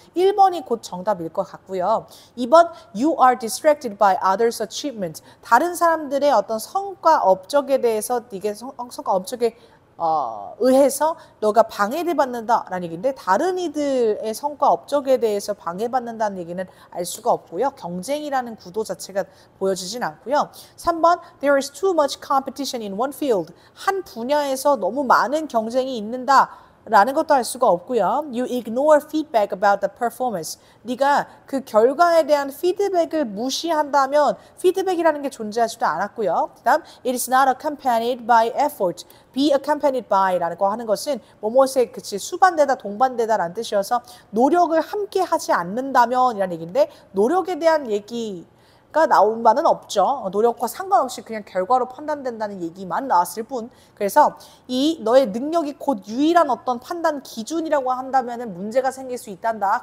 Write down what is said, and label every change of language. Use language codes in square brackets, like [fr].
[ko] 1번이 곧 정답일 것 같고요. 2번 [en] You are distracted by others' achievement. [ko] 다른 사람들의 어떤 성과 업적에 대해서 이게 성과 업적에 의해서 너가 방해를 받는다라는 얘기인데 다른 이들의 성과 업적에 대해서 방해받는다는 얘기는 알 수가 없고요. 경쟁이라는 구도 자체가 보여지진 않고요. [en] 3번 There is too much competition in one field. [ko] 한 분야에서 너무 많은 경쟁이 있는다. 라는 것도 알 수가 없고요. [en] You ignore feedback about the performance. [ko] 네가 그 결과에 대한 피드백을 무시한다면 피드백이라는 게 존재하지도 않았고요. [en] 그다음 It is not accompanied by effort. Be accompanied by [ko] 라는 거 하는 것은 뭐뭐에 그치 수반되다 동반되다라는 뜻이어서 노력을 함께 하지 않는다면 이라는 얘기인데 노력에 대한 얘기 가 나온 바는 없죠. 노력과 상관없이 그냥 결과로 판단된다는 얘기만 나왔을 뿐. 그래서 이 너의 능력이 곧 유일한 어떤 판단 기준이라고 한다면은 문제가 생길 수 있단다.